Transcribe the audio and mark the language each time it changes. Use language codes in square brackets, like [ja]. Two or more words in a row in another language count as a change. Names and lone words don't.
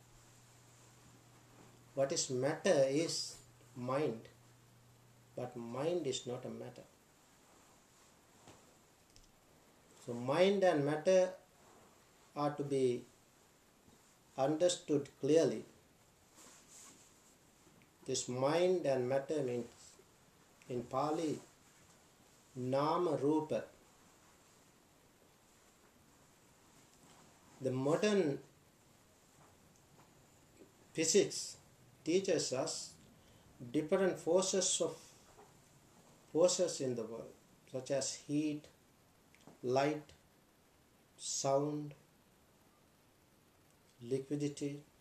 [en] What is matter is mind, but mind is not a matter. So mind and matter are to be understood clearly. This mind and matter means in Pali [pi] nama rupa. [en] The modern physics teaches us different forces in the world, such as heat, light, sound, liquidity,